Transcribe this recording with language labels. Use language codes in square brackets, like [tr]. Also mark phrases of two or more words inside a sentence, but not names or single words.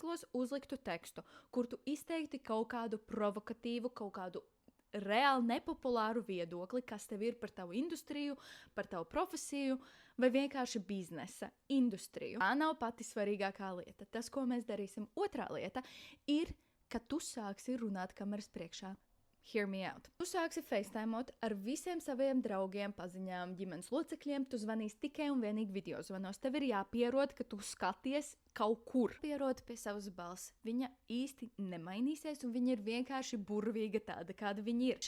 [lv] Uzliktu tekstu, kur tu izteikti kaut kādu provokatīvu, kaut kādu reāli nepopulāru viedokli, kas tev ir par tavu industriju, par tavu profesiju vai vienkārši biznesa industriju. Tā nav pati svarīgākā lieta. Tas, ko mēs darīsim, otrā lieta ir, ka tu sāksi runāt kameras priekšā. [en] Hear me out. [lv] Tu sāksi facetimeot ar visiem saviem draugiem, paziņām, ģimenes locekļiem. Tu zvanīsi tikai un vienīgi video zvanos. Tev ir jāpierod, ka tu skaties kaut kur. Pierod pie savas balss. Viņa īsti nemainīsies, un viņa ir vienkārši burvīga tāda, kāda viņa ir.